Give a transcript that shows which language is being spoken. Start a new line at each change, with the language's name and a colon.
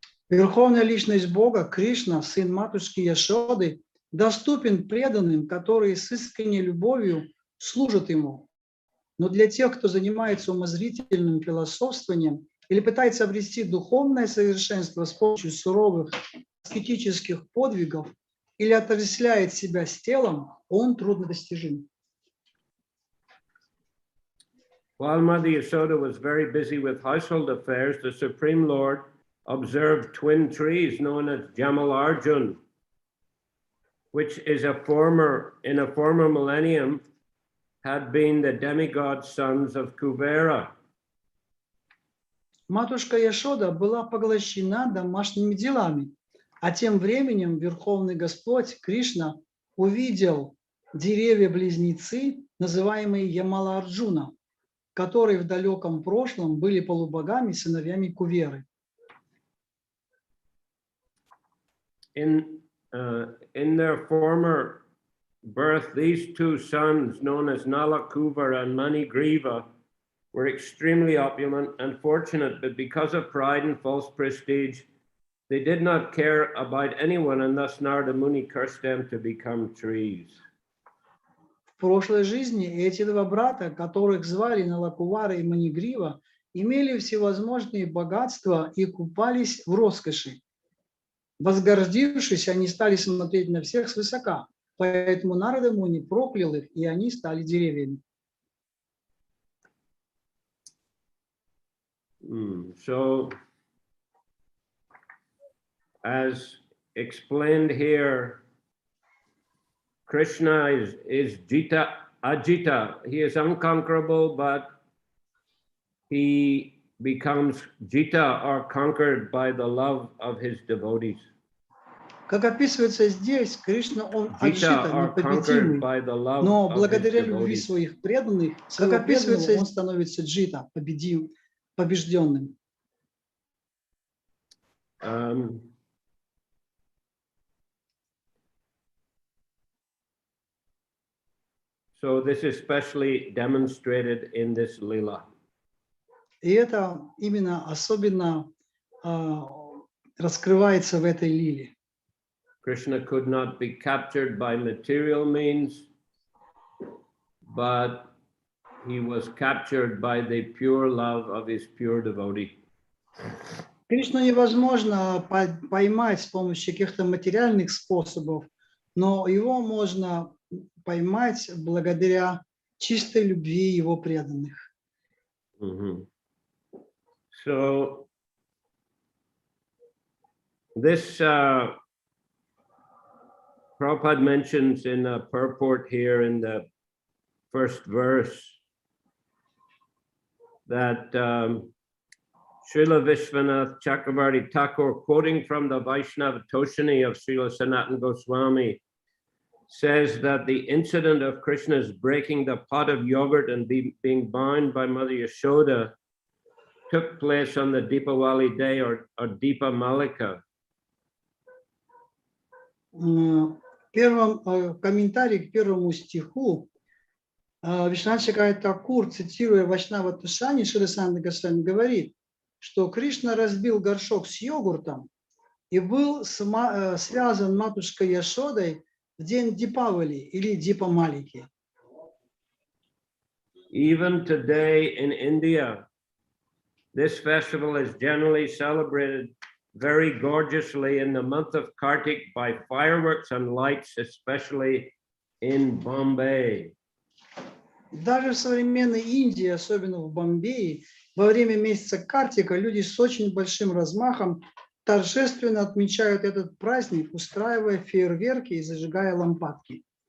Russian: Верховная личность Бога, Кришна, сын матушки Яшоды, доступен преданным, которые с искренней любовью служат Ему. Но для тех, кто занимается умозрительным философствованием или пытается обрести духовное совершенство с помощью суровых аскетических подвигов или отождествляет себя с телом, он труднодостижим.
English: While Mother Yashoda was very busy with household affairs, the Supreme Lord observed twin trees known as Jamalarjun, which is in a former millennium, had been the demigod sons of Kuvera.
Russian: Матушка Яшода была поглощена домашними делами, а тем временем Верховный Господь Кришна увидел деревья-близнецы, называемые Ямала-Арджуна, которые в далеком прошлом были полубогами, сыновьями Куверы.
English: In their former birth, these two sons, known as Nalakuva and Manigriva, were extremely opulent and fortunate, but because of pride and false prestige, they did not care about anyone, and thus Narada Muni cursed them to become trees.
Russian: В прошлой жизни эти два брата, которых звали Налакувара и Манигрива, имели всевозможные богатства и купались в роскоши. Возгордившись, они стали смотреть на всех свысока, поэтому Нарада Муни проклял их, и они стали деревьями.
English: So, as explained here, Krishna is Jita, Ajita. He is unconquerable, but he becomes Jita or conquered by the love of his devotees.
Russian: Как описывается здесь, Кришна, он Аджита, непобедимый, но благодаря любви своих преданных, как описывается, он становится Джита, побежденным.
English: So this is especially demonstrated in this lila.
Russian: И это именно особенно раскрывается в этой лиле.
English: Krishna could not be captured by material means, but he was captured by the pure love of his pure devotee.
Russian: Кришну невозможно поймать с помощью каких-то материальных способов, но его можно поймать благодаря чистой любви его преданных.
English: So this Prabhupada mentions in a purport here in the first verse that Srila Vishwanath Chakravarti Thakur, quoting from the Vaishnava Toshani of Srila Sanatana Goswami, says that the incident of Krishna's breaking the pot of yogurt and being bound by Mother Yashoda took place on the Deepawali day or Deepa Malika.
Russian: Комментарий к первому стиху Вишванат Чакраварти Такур, цитируя Вайшнава Тушани Шрила Санатана Госвами, говорит, что Кришна разбил горшок с йогуртом и был связан матушкой Яшодой в день Дипавали или Дипа Малики.
English: Even today in India, this festival is generally celebrated very gorgeously in the month of Kartik by fireworks and lights, especially in Bombay.
Russian: Даже в современной Индии, особенно в Бомбее, во время месяца Картика люди с очень большим размахом торжественно отмечают этот праздник, устраивая фейерверки и зажигая лампадки.